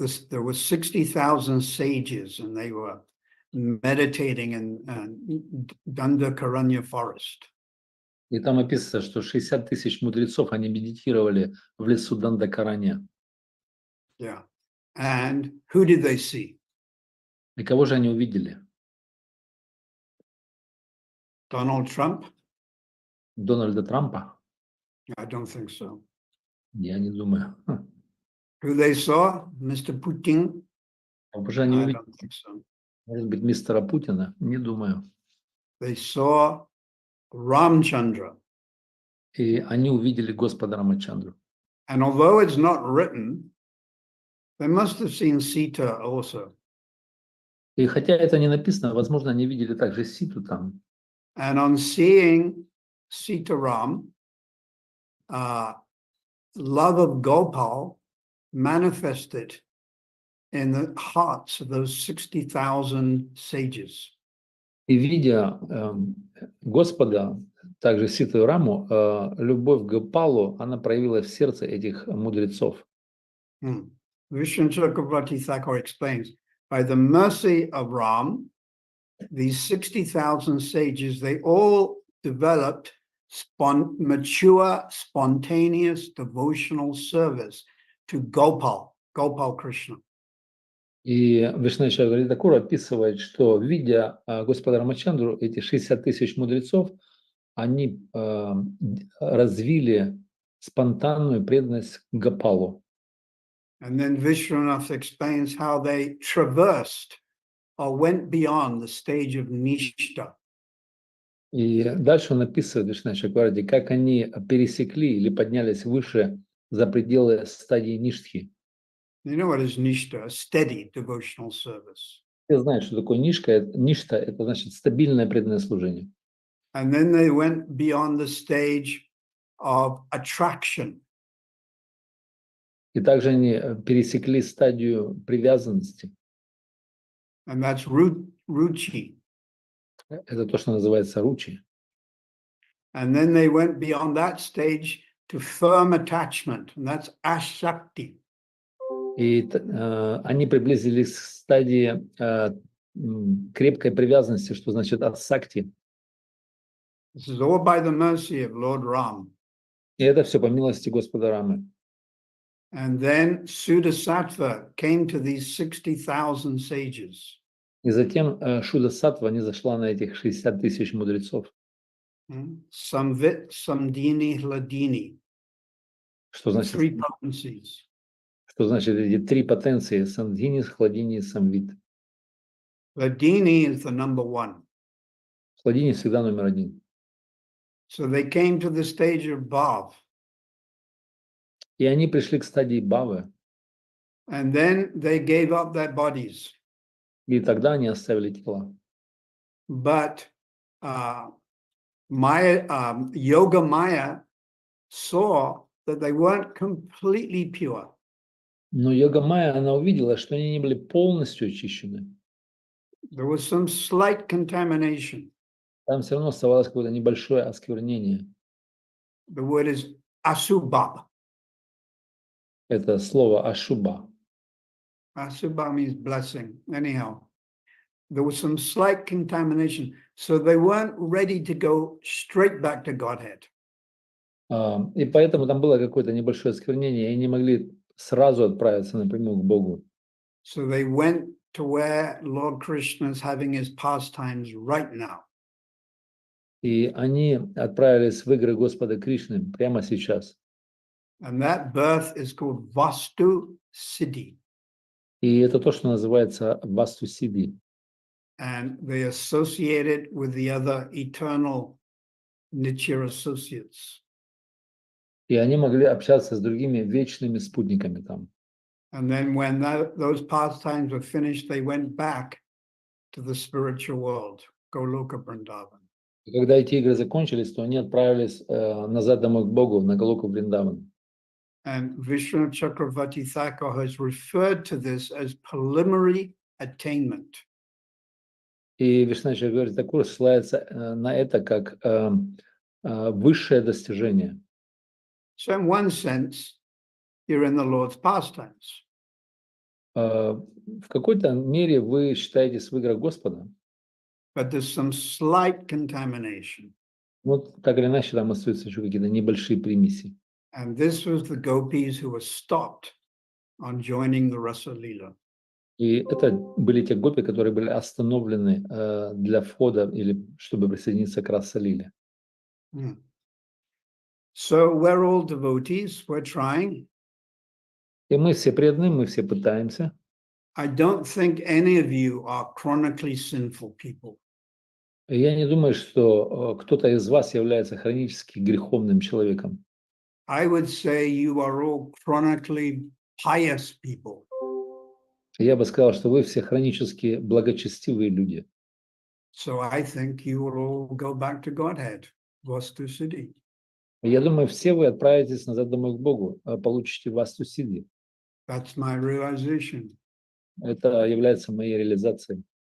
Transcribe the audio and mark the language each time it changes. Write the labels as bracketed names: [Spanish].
[English] There were 60,000 sages, and they were meditating in Dandakaranya forest. [Russian] И там описано, что 60 тысяч мудрецов, они медитировали в лесу Дандакараня. [English] Yeah. And who did they see? [Russian] И кого же они увидели? [English] Donald Trump? [Russian] Дональда Трампа? [English] I don't think so. [Russian] Я не думаю. [English] Who they saw? Mr. Putin? [Russian] Кого же они [English] I [Russian] увидели? [English] don't think so. [Russian] Может быть, мистера Путина? Не думаю. [English] They saw Ramchandra. [Russian] И они увидели Господа Рамачандру. [English] And although it's not written, they must have seen Sita also. [Russian] И хотя это не написано, возможно, они видели также Ситу там. [English] And on seeing Sitaram, love of Gopal manifested in the hearts of those 60,000 sages. [Russian] И видя Господа, также Ситу и Раму, любовь к Гопалу, она проявилась в сердце этих мудрецов. [English] Vishnu Chakravarti Thakur explains, by the mercy of Ram, these 60,000 sages, they all developed mature, spontaneous devotional service to Gopal Krishna. [Russian] И Вишначарья Тхакур описывает, что, видя Господа Рамачандру, эти 60 тысяч мудрецов, они развили спонтанную преданность к Гопалу. [English] And then Vishwanath explains how they traversed or went beyond the stage of Nishta. [Russian] И дальше он описывает, Вишначарья, как они пересекли или поднялись выше за пределы стадии Ништхи. [English] You know what is Nishta? A steady devotional service. [Russian] Все знают, что такое Ништа, это значит стабильное преданное служение. [English] And then they went beyond the stage of attraction. [Russian] И также они пересекли стадию привязанности. [English] And that's ruchi. [Russian] Это то, что называется ручи. [English] And then they went beyond that stage to firm attachment, and that's ashakti. [Russian] И они приблизились к стадии крепкой привязанности, что значит ассакти. [English] This is all by the mercy of Lord Ram. [Russian] И это все по милости Господа Рамы. [English] And then Sudasattva came to these 60,000 sages. [Russian] И затем Шуда Саттва не зашла на этих 60 тысяч мудрецов. [Sanskrit] Samvit, Samdini, Hladini. [Russian] Что значит? [English] Three potencies. [Russian] Что значит эти три потенции? Сандхини, Хладини и Самвит. [English] Hladini is the number one. [Russian] Хладини всегда номер один. [English] So they came to the stage of Bhav. [Russian] И они пришли к стадии Бавы. [English] And then they gave up their bodies. [Russian] И тогда они оставили тела. [English] But Yoga Maya saw that they weren't completely pure. [Russian] Но Йога Майя, она увидела, что они не были полностью очищены. [English] There was some slight contamination. [Russian] Там все равно оставалось какое-то небольшое осквернение. [English] The word is asubha. [Russian] Это слово ашуба. [English] Asubha means blessing. Anyhow, there was some slight contamination. So they weren't ready to go straight back to Godhead. [Russian] И поэтому там было какое-то небольшое осквернение, и не могли сразу отправиться напрямую к Богу. [English] So they went to where Lord Krishna is having his pastimes right now. [Russian] И они отправились в игры Господа Кришны прямо сейчас. [English] And that birth is called Vastu Siddhi. [Russian] И это то, что называется Васту Сидди. [English] And they associated with the other eternal Nitya associates. [Russian] И они могли общаться с другими вечными спутниками там. [English] And then when those pastimes were finished, they went back to the spiritual world, Goloka Vrindavan. [Russian] И когда эти игры закончились, то они отправились назад домой к Богу, на Галоку Вриндаван. [English] And Vishnu Chakravarti Thakur has referred to this as preliminary attainment. [Russian] И Вишначарья Тхакур ссылается на это как высшее достижение. [English] So in one sense, you're in the Lord's pastimes. [Russian] В какой-то мере вы считаетесь в играх Господа. [English] But there's some slight contamination. [Russian] Вот так или иначе там остаются еще какие-то небольшие примеси. [English] And this was the gopis who were stopped on joining the Rasa Leela. [Russian] И это были те гопи, которые были остановлены для входа или чтобы присоединиться к Раса-лиле. [English] So we're all devotees, we're trying. [Russian] И мы все преданные, мы все пытаемся. [English] I don't think any of you are chronically sinful people. [Russian] Я не думаю, что кто-то из вас является хронически греховным человеком. [English] I would say you are all chronically pious people. [Russian] Я бы сказал, что вы все хронически благочестивые люди. [English] So I think you will all go back to Godhead, Vastu Siddhi. [Russian] Я думаю, все вы отправитесь назад домой к Богу, получите васту сидhi. [English] That's my realization. [Russian] Это является моей реализацией.